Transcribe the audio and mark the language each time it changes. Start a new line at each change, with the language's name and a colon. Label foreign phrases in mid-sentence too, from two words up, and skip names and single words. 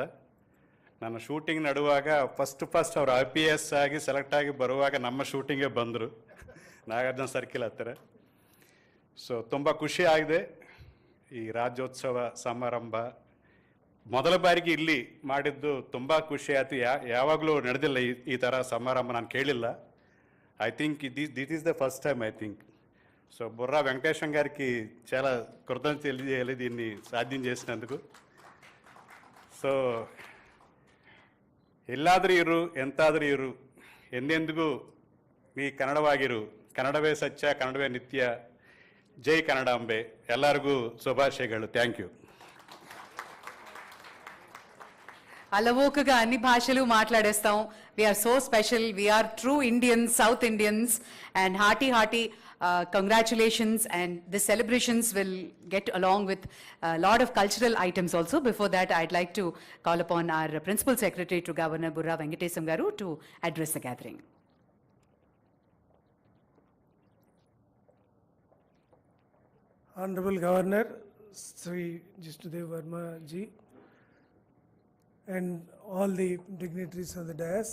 Kannada: ನನ್ನ ಶೂಟಿಂಗ್ ನಡುವಾಗ ಫಸ್ಟ್ ಅವರು IPS ಆಗಿ ಸೆಲೆಕ್ಟ್ ಆಗಿ ಬರುವಾಗ ನಮ್ಮ ಶೂಟಿಂಗೇ ಬಂದರು, ನಾಗಾರ್ಜುನ ಸರ್ಕಿಲ್ ಹತ್ತಿರ. ಸೊ ತುಂಬ ಖುಷಿ ಆಗಿದೆ. ಈ ರಾಜ್ಯೋತ್ಸವ ಸಮಾರಂಭ ಮೊದಲ ಬಾರಿಗೆ ಇಲ್ಲಿ ಮಾಡಿದ್ದು ತುಂಬ ಖುಷಿ ಆಯಿತು. ಯಾವಾಗಲೂ ನಡೆದಿಲ್ಲ ಈ ಥರ ಸಮಾರಂಭ, ನಾನು ಕೇಳಿಲ್ಲ.
English: I think this is the first time I think.
Telugu: సో బుర్రా వెంకటేశం గారికి చాలా కృతజ్ఞత తెలియజేయాలి దీన్ని సాధ్యం చేసినందుకు.
Kannada: సో ಎಲ್ಲಾದರೂ ಇರು, ಎಂತಾದರೂ ಇರು, ಎಂದೆಂದಿಗೂ ನೀ ಕನ್ನಡವಾಗಿರು. ಕನ್ನಡವೇ ಸತ್ಯ, ಕನ್ನಡವೇ ನಿತ್ಯ. ಜೈ ಕನ್ನಡಾಂಬೆ. ಎಲ್ಲರಿಗೂ ಶುಭಾಶಯಗಳು.
English: thank you.
Telugu: అలవోకగా అన్ని భాషలు మాట్లాడేస్తాం.
English: We are so special. We are true Indians, South Indians. and hearty congratulations, and the celebrations will get along with a lot of cultural items also. Before that, I'd like to call upon our Principal Secretary to Governor Burra Venkatesam Garu to address the gathering. Honorable Governor, Sri Jishnu Dev Varma ji, and all the dignitaries of the dais.